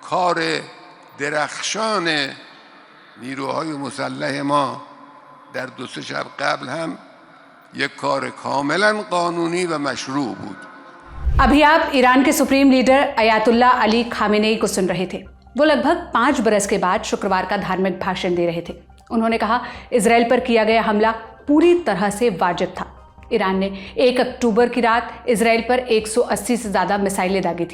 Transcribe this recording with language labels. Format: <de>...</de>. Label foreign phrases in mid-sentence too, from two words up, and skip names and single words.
<fa>کار درخشان نیروهای مسلح ما در 2-3 شب قبل هم یک کار کاملا قانونی و مشروع بود.</fa> <hi>अभी आप ईरान के</hi> <en>supreme leader</en> <hi>अयातुल्ला अली खामेनेई को सुन रहे थे। वो लगभग 5 बरस के बाद शुक्रवार का धार्मिक भाषण दे रहे थे। उन्होंने कहा इजराइल पर किया गया हमला पूरी तरह से वाजिब था। ईरान ने 1 अक्टूबर की रात इजराइल पर 180 से ज़्यादा मिसाइलें दागी थी।</hi>